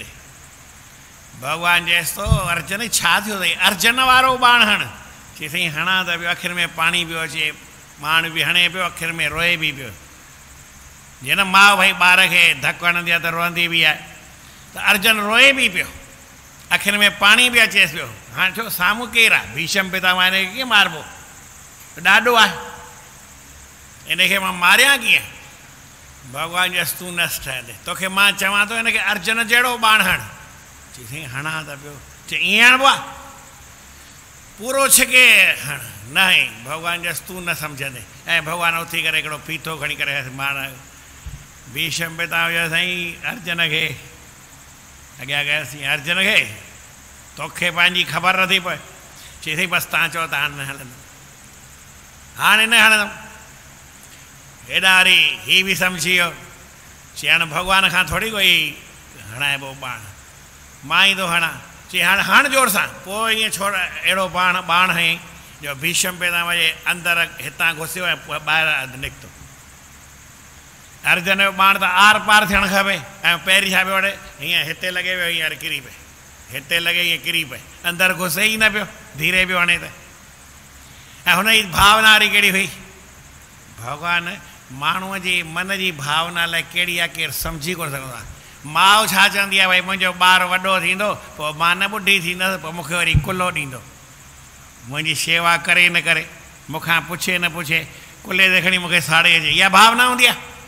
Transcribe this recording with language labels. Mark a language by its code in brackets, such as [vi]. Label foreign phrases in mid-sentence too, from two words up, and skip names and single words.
[sd] भॻवान चएसि थो अर्जुन छा थियो अथई, अर्जुन वारो बाण हण। चई साईं हणां त पियो, अखियुनि में पाणी पियो अचे, बाण बि हणे पियो, अखियुनि में रोए बि पियो। जीअं न माउ भई ॿार खे धकु हणंदी आहे त रोअंदी बि आहे, त अर्जुन रोए बि पियो, अखियुनि में पाणी बि अचेसि पियो। हाणे छो साम्हूं केरु आहे? भीष्म पितामह, हिनखे कीअं मारिबो? ॾाढो आहे, इनखे मां मारियां कीअं? भॻवान चयसि तूं नस ठहंदे, तोखे मां चवां थो हिनखे अर्जुन जहिड़ो बाण हण। चई साईं हणां त पियो। चई ईअं हणबो आहे? पूरो छिके हण। न भॻवान चयसि तूं न सम्झंदे। ऐं भॻवान उथी करे हिकिड़ो पीथो खणी करे मार भीष्म पितामह चयो साईं अर्जुन खे अॻियां कयोसीं, अर्जुन खे तोखे पंहिंजी ख़बर नथी पए। चई साईं बसि तव्हां चओ त हाणे न हलंदुमि, हाणे न हणंदुमि। हेॾा वरी हीअ बि सम्झी वियो, चई हाणे भॻवान खां थोरी कोई हणाइबो बाण, मां ई थो हणां। चई हाणे हण जोर सां। पोइ ईअं छोड़ अहिड़ो बाण हईं जो भीष्म पितामह जे अंदरि हितां घुसियो ऐं ॿाहिरि निकितो। अर्जन जो बाण त आर पार थियणु खपे ऐं पहिरीं छा पियो वठे हीअं हिते लॻे पियो हींअर किरी पए हिते लॻे हीअं किरी पए अंदरि घुसे ई न पियो धीरे पियो हणे त ऐं हुनजी भावना वारी कहिड़ी हुई भॻवान माण्हूअ जी मन जी भावना लाइ कहिड़ी आहे केरु सम्झी कोन सघंदो आहे माउ छा चवंदी आहे भई मुंहिंजो ॿारु वॾो थींदो पोइ मां न ॿुढी थींदसि पोइ मूंखे वरी कुल्लो ॾींदो मुंहिंजी शेवा करे न करे मूंखां पुछे न पुछे कुल्ले ते खणी मूंखे साड़े अचे इहा भावना हूंदी आहे